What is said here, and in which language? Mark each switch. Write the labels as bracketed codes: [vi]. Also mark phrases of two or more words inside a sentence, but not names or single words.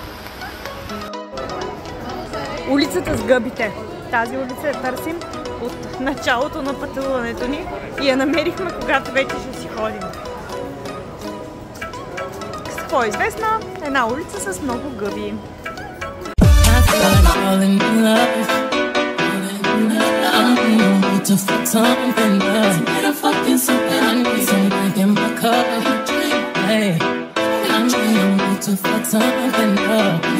[bg] Улицата с гъбите. Тази улица я търсим от началото на пътуването ни и я намерихме, когато вече ще си ходим. С какво е известна? Една улица с много гъби. [en] To fuck something up, need a fucking something. I need something in my cup. Hey, I'm trying to fuck something up.